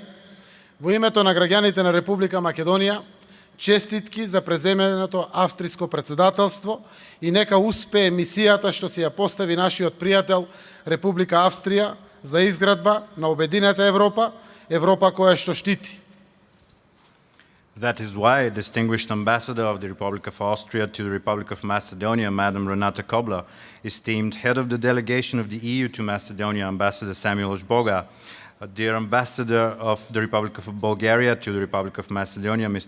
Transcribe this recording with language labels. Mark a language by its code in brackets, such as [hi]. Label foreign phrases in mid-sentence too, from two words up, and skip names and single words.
[mk] Во името на граѓаните на Република Македонија, честитки за преземеното австриско председателство и нека успее мисијата што си ја постави нашиот пријател Република Австрија за изградба на обединета Европа, Европа која што штити. [en] That is why distinguished ambassador of the Republic of Austria to the Republic of Macedonia, Madam Renata Kobler, esteemed head of the delegation of the EU to Macedonia, Ambassador Samuel Žboga, dear ambassador of the Republic of Bulgaria to the Republic of Macedonia, Mr.